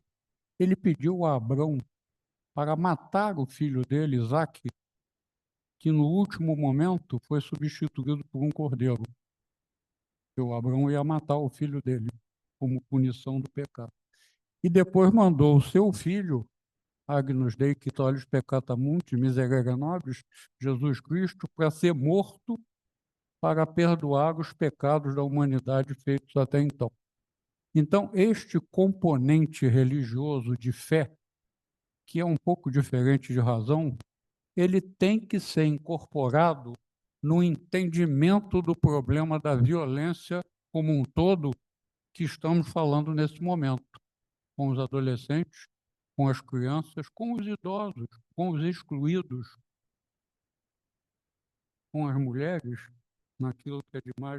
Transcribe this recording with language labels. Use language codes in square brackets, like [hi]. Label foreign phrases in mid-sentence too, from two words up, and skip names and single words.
[pt] Ele pediu a Abrão para matar o filho dele, Isaque, que no último momento foi substituído por um cordeiro. O Abrão ia matar o filho dele como punição do pecado. E depois mandou o seu filho, [la] Agnus Dei qui tollis peccata multi, miserere nobis, [pt] Jesus Cristo, para ser morto para perdoar os pecados da humanidade feitos até então. Então, este componente religioso de fé, que é um pouco diferente de razão, ele tem que ser incorporado no entendimento do problema da violência como um todo que estamos falando nesse momento, com os adolescentes, com as crianças, com os idosos, com os excluídos, com as mulheres, naquilo que é demais.